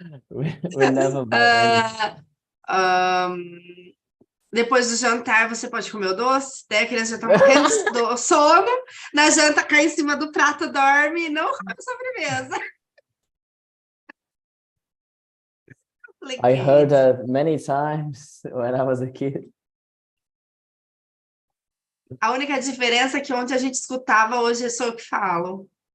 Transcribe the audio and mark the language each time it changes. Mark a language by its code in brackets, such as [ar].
[en] We never buy any. [pt] Depois do jantar, você pode comer o doce. Daí a criança já tá morrendo de sono. Na janta, cai em cima do prato, dorme e não come sobremesa. [en] I heard that many times when I was a kid. [pt] A única diferença é que ontem a gente escutava, hoje sou eu que falo.